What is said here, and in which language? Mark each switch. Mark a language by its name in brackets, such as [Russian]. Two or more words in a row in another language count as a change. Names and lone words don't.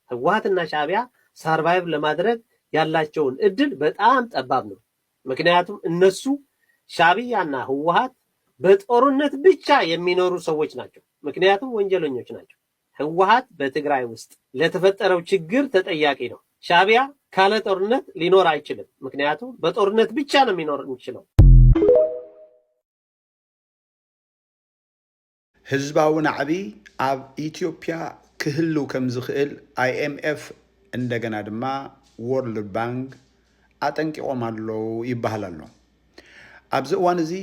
[Amharic] ህወሓትና ሻዕቢያ ሰርቫይቭ ለማድረግ ያላቸውን እድል በጣም ጠባብ ነው። ምክንያቱም እነሱ ሻዕቢያና ህወሓት በጦርነት ብቻ የሚኖሩ ሰዎች ናቸው። ምክንያቱም ወንጀለኞች ናቸው። ህወሓት በትግራይ ውስጥ ለተፈጠረው ችግር ተጠያቂ ነው። ሻዕቢያ ካለ ጦርነት ሊኖር አይችልም። ምክንያቱም በጦርነት ብቻ ነው የሚኖር የሚችለው። [Tigrinya] ህዝባዊ ናዕቢ ኣብ ኢትዮጵያ ክህልው ከም ዝኽእል IMF እንደገና ድማ ወርልድ ባንክ አጠንቂቆም አለው ይባሃል ኣሎ። ኣብዚ እዋን እዚ